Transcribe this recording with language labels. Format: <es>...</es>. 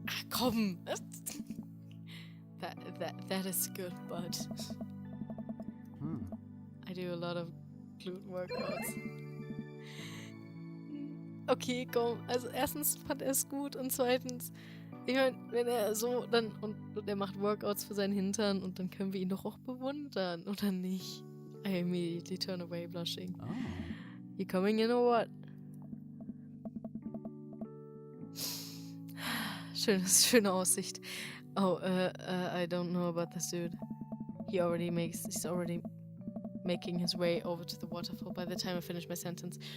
<en>Komm! That is good, but I do a lot of gluten workouts.</en> <de>Okay, komm. Also erstens fand er es gut und zweitens, ich meine, wenn er so dann und er macht Workouts für seinen Hintern und dann können wir ihn doch auch bewundern, oder nicht?</de> <en>I immediately turn away blushing. Oh. You coming in or what?</en> <de>Schöne Aussicht.</de> <en>Oh, I don't know about this dude. He's already making his way over to the waterfall by the time I finish my sentence.</en>